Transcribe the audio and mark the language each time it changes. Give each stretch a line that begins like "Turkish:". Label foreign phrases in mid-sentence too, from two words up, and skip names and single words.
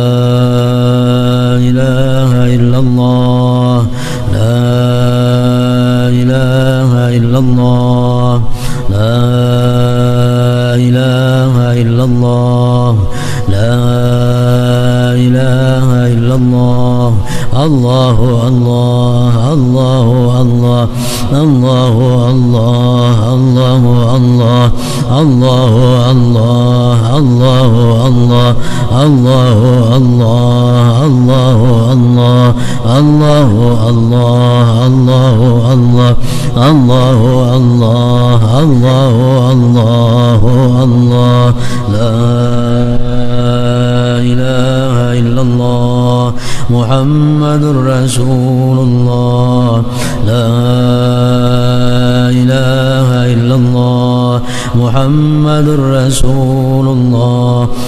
Arabic: إله إلا الله لا إله إلا الله لا إله إلا الله لا إله إلا الله. الله الله الله الله الله الله الله الله الله الله الله الله الله الله الله الله الله الله الله الله الله الله الله الله لا إله إلا الله محمد رسول الله لا إله إلا الله محمد رسول الله,